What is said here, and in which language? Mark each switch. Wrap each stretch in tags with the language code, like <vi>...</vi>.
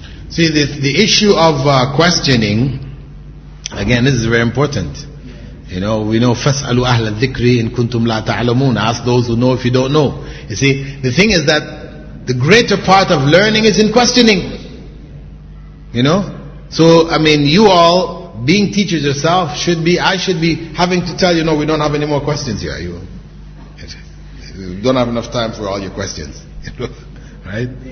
<en>See, the issue of questioning, again, this is very important. We know</en> <ar>فَاسْأَلُوا أَهْلَ الذِّكْرِ إِن كُنْتُمْ لَا تَعْلَمُونَ.</ar> <en>Ask those who know if you don't know. You see, the thing is that the greater part of learning is in questioning. So, you all, being teachers yourself, I should be having to tell you, no, we don't have any more questions here. You don't have enough time for all your questions. Right?</en>